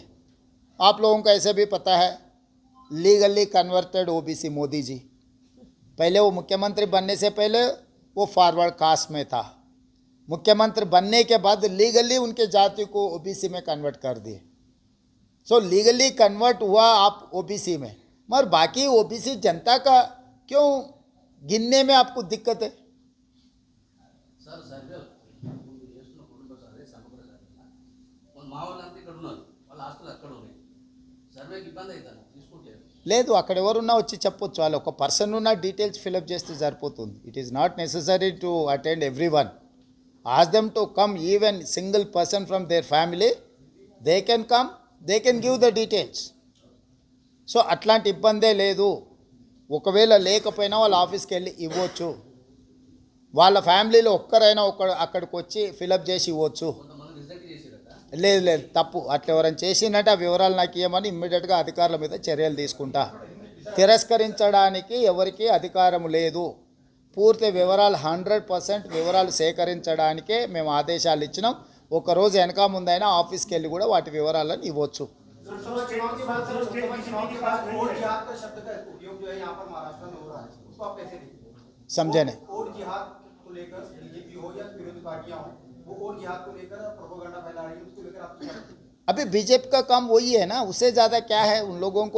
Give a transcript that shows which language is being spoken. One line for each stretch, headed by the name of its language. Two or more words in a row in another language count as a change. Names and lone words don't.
Hindi: आप लोगों को ऐसे भी पता है,
English: legally converted OBC
Hindi: मोदी जी, पहले वो मुख्यमंत्री बनने से पहले वो
English: forward caste
Hindi: में था, मुख्यमंत्री बनने के बाद लीगली उनके जाति को ओबीसी में कन्वर्ट कर दिए। सो
English: legally convert
Hindi: हुआ आप ओबीसी में, मगर बाकी ओबीसी जनता का क्यों गिनने में आपको दिक्कत है?
Telugu: సార్ సర్వే చేస్తున్న కుటుంబ సర్వే సమగ్ర సర్వే మా వాళ్ళంతా ఇక్కడ ఉన్నారు, వాళ్ళ ఆస్తులు అక్కడ ఉన్నాయి, సర్వేకి ఇబ్బంది అవుతుంది తీసుకుంటే లేదు, అక్కడ ఎవరున్నా వచ్చి చెప్పొచ్చు, వాళ్ళు ఒక పర్సన్ ఉన్న డీటెయిల్స్ ఫిలప్ చేస్తే సరిపోతుంది.
English: It is not necessary to attend every one. Ask them to come, even single person from their family, they can come, they can give the details.
Telugu: సో అట్లాంటి ఇబ్బందే లేదు. ఒకవేళ లేకపోయినా వాళ్ళ ఆఫీస్కి వెళ్ళి ఇవ్వచ్చు. వాళ్ళ ఫ్యామిలీలో ఒక్కరైనా అక్కడికి వచ్చి ఫిలప్ చేసి ఇవ్వచ్చు. కొంతమంది రిజెక్ట్ చేసిరట. లేదు తప్పు. అట్లా ఎవరైనా చేసిందంటే ఆ వివరాలు నాకు ఇవ్వమని ఇమ్మీడియట్గా అధికారుల మీద చర్యలు తీసుకుంటా. తిరస్కరించడానికి ఎవరికీ అధికారం లేదు. పూర్తి వివరాలు 100% వివరాలు సేకరించడానికే మేము ఆదేశాలు ఇచ్చినాం. ఒకరోజు వెనక ముందైనా ఆఫీస్కి వెళ్ళి కూడా వాటి వివరాలను ఇవ్వచ్చు.
Hindi: समझे नहीं? और जिहाद को लेकर बीजेपी हो या विरोधी पार्टियां हो, वो और जिहाद को लेकर प्रोपेगेंडा फैला रही है, उसको लेकर आप क्या कहते हैं? अभी बीजेपी का काम वही है ना, उससे ज़्यादा क्या है उन लोगों को.